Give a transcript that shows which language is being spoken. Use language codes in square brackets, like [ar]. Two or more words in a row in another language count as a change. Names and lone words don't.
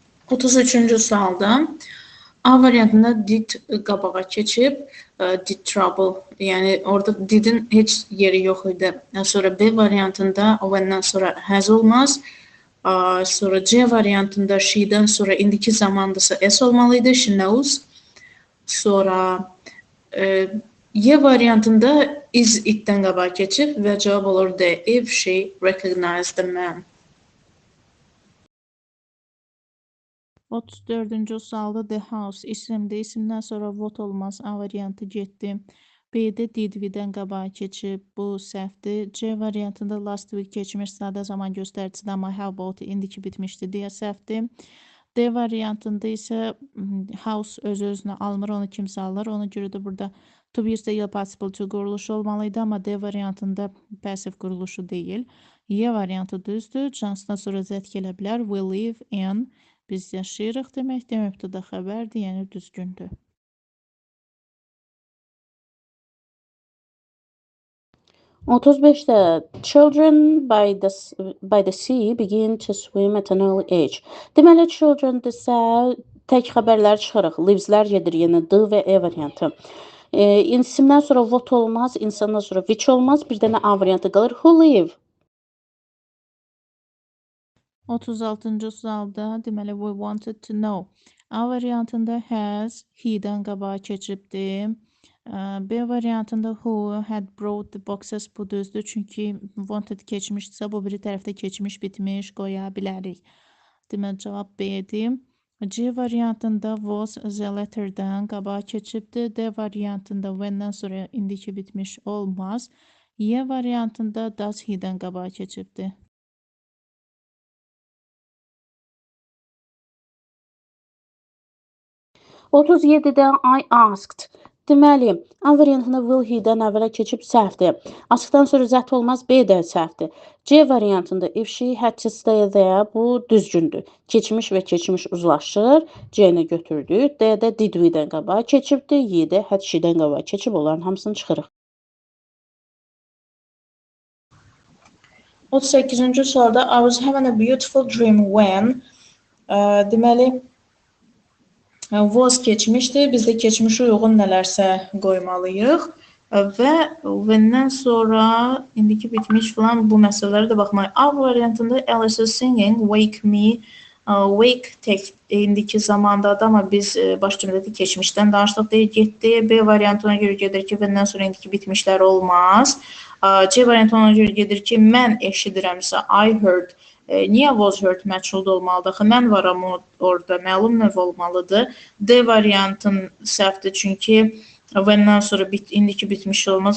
[az] 33-cü sualda A variantında did qabağa keçib, [en] did trouble, [az] yəni orada didin heç yeri yox idi. Sonra B variantında when-dən sonra has olmaz. Sonra C variantında she'dən sonra indiki zamandasa S olmalıydı, [en] she knows. [az] Sonra Y variantında [en] is it- [az] dən qabağa keçib və cavab olur D, [en] if she recognized the man. [az] 34-cü sualda the house isimdir. İsimdən sonra what olmaz. A variantı getdi. B-də [en] did we- [az] dən qabağa keçib. Bu səhvdir. C variantında [en] last week [az] keçmiş sadə zaman göstəricisidir, amma [en] how about [az] indiki bitmişdi deyə səhvdir. D variantında isə house öz-özünə almır, onu kimsə alır. Ona görə də burada [en] to be [az] ilə [en] participle to [az] quruluşu olmalıydı, amma D variantında passive quruluşu deyil. Y variantı düzdür. Cansdan sonra z gələ bilər. [en] We live in. [az] Biz yaşayırıq deməkdir. Mübtəda xəbərdir, yəni düzgündür. [en] 35-də children by the sea begin to swim at an early age. [az] Deməli, children-dirsə tək xəbərlər çıxırıq. Lives-lər gedir, yəni D və E variantı. İsimdən sonra what olmaz, insandan sonra which olmaz. Bir dənə A variantı qalır. [en] Who live? [az] 36-cı sualda deməli [en] we wanted to know. [az] A variantında has, he-dən qabağa keçibdir. B variantında [en] who had brought the boxes [az] bu düzdür. Çünki wanted keçmişdirsə bu biri tərəfdə keçmiş bitmiş qoya bilərik. Deməli cavab B-dir. C variantında was [en] the letter'dan [az] qabağa keçibdir. D variantında when-dən sonra indiki bitmiş olmaz. Y variantında [en] does he- [az] dən qabağa keçibdir. [en] 37-də I asked. [az] Deməli, A variantında [en] will he- [az] dən əvvələ keçib səhvdir. Askdan sonra zət olmaz, B də səhvdir. C variantında [en] if she had to stay there, [az] bu düzgündür. Keçmiş və keçmiş uzlaşır. C-ni götürdük. D-də [en] did we- [az] dən qabağa keçibdir. Y-də [en] had she- [az] dən qabağa keçib, onların hamısını çıxırıq. 38-ci sualda [en] I was having a beautiful dream when [az] deməli was keçmişdir. Biz də keçmişə uyğun nələrsə qoymalıyıq və when-dən sonra indiki bitmiş falan bu məsələlərə də baxmalıyıq. A variantında [en] Alice is singing wake me. [az] Wake tek indiki zamandadır, amma biz baş cümlədə keçmişdən danışdıq deyə getdi. B variantına görə gedir ki, when-dən sonra indiki bitmişlər olmaz. C variantına ona görə gedir ki, mən eşidirəmsə [en] I heard. [az] Niyə [en] was heard [az] məchulda olmalıdır? Mən varam orada, məlum növ olmalıdır. D variantın səhvdir, çünki when-dən sonra indiki bitmiş olmaz.